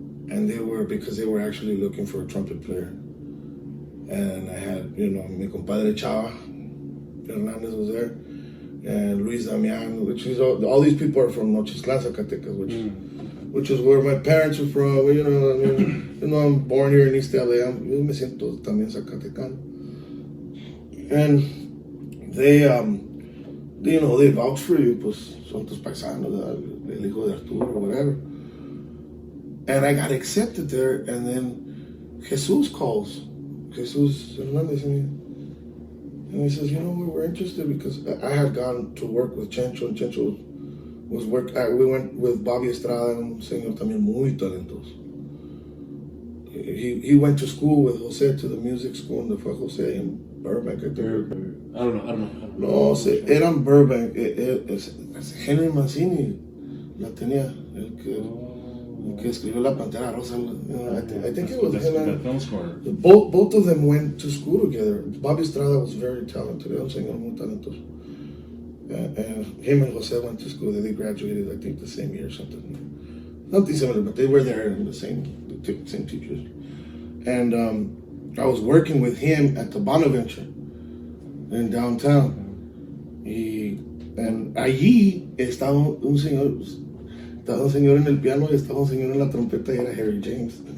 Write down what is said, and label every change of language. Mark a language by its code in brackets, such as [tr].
[en] And because they were actually looking for a trumpet player. And I had, [es] mi compadre [en] Chava Hernandez was there, and Luis Damian, which is all these people are from Nochistlán, Zacatecas, which is where my parents are from. I'm born here in East LA. [es] Yo me siento también Zacatecano. [en] And they vouch for you, [es] pues son tus paisanos, el hijo de Arturo [en] or whatever. And I got accepted there, and then Jesus calls. Jesus Hernandez and he says, we're interested because I had gone to work with Chencho, and Chencho we went with Bobby Estrada, [es] un señor también muy talentoso. [en] He went to school with Jose, to the music school, and fue Jose in Burbank. I don't know. [es] No, era en Burbank. Henry Mancini la tenía, el que escribió La Pantera Rosa. [en] I think it was him. The film score. Both of them went to school together. Bobby Estrada was very talented. [es] Era un señor muy talentoso. [en] And him and Jose went to school. They graduated, I think, the same year or something. Nothing similar, but they were there in the same teachers. And I was working with him at the Bonaventure in downtown. [es] And allí estaba un señor en el piano y estaba un señor en la trompeta y era Harry James.